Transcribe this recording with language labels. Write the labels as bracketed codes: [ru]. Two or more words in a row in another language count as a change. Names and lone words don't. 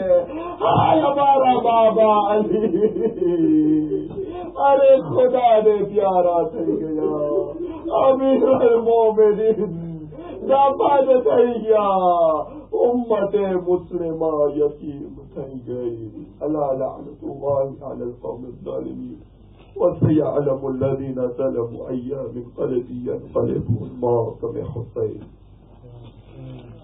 [gu] હાય અમારા બાબા અલી અરે ખુદાને પ્યારા થઈ ગયા, અમીરુલ મોમિનીન દફન થઈ ગયા, ઉમ્મતે મુસ્લિમા યતીમ થઈ ગઈ. [ar] ألا لعنة الله على القوم الظالمين وسيعلم الذين ظلموا أيّ منقلب ينقلبون ما حسين